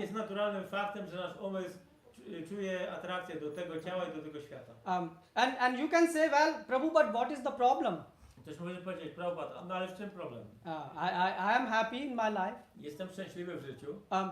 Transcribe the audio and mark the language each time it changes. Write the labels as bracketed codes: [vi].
[pl] Jest naturalnym faktem, że nasz umysł czuje atrakcję do tego ciała i do tego świata. [en] And you can say, well, Prabhu, but what is the problem? [pl] Ktoś może powiedzieć, Prabhupada, no ale w czym problem? [en] I am happy in my life. [pl] Jestem szczęśliwy w życiu.